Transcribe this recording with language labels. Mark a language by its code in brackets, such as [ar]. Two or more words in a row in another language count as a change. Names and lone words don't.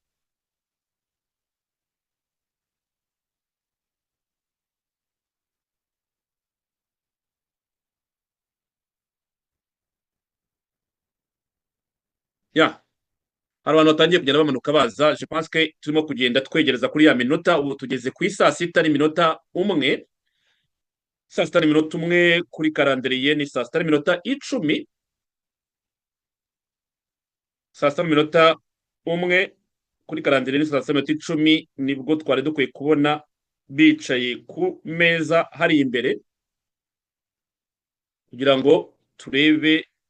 [rw] Hari abantu batangiye kugenda bamanuka baza. [fr] Je pense que [rw] turimo kugenda twegereza kuri ya minota. Ubu tugeze ku 6:01. 6:01 kuri karandiriye ni 6:10. 6:01 kuri karandiriye ni 6:10 nibwo twari dukwiye kubona bicaye ku meza hari imbere, kugira ngo turebe